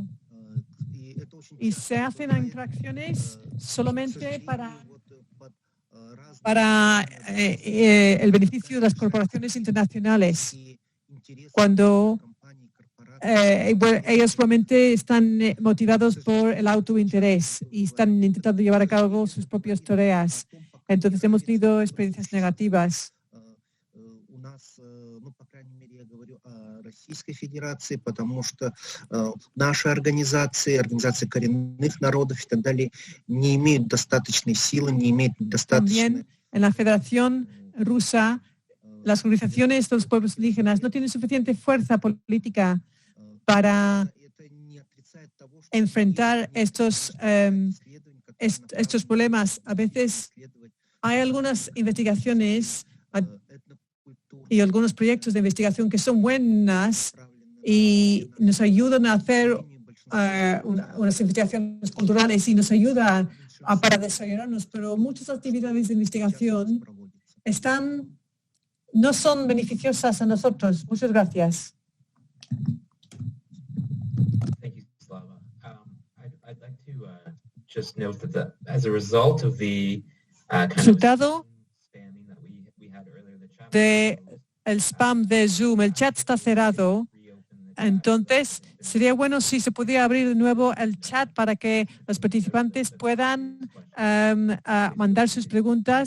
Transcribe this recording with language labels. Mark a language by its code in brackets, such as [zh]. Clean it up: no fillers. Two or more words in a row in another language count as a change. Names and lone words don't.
[es] Y se hacen interacciones solamente para el beneficio de las corporaciones internacionales, cuando ellos realmente están motivados por el autointerés y están intentando llevar a cabo sus propias tareas. Entonces hemos tenido experiencias negativas. [ru] Российской Федерации, потому что наши организации, организации коренных народов и так далее, не имеют достаточной силы, не имеют достаточной... [es] También en la Federación Rusa, las organizaciones de los pueblos indígenas no tienen suficiente fuerza política para enfrentar estos problemas. A veces hay algunas investigaciones y algunos proyectos de investigación que son buenas y nos ayudan a hacer unas investigaciones culturales y nos ayudan para desarrollarnos, pero muchas actividades de investigación no son beneficiosas a nosotros. Muchas gracias. [en] Thank you, Slava. I'd like to just note that as a result of the [es] resultado de el spam de Zoom, el chat está cerrado. Entonces, sería bueno si se pudiera abrir de nuevo el chat para que los participantes puedan mandar sus preguntas.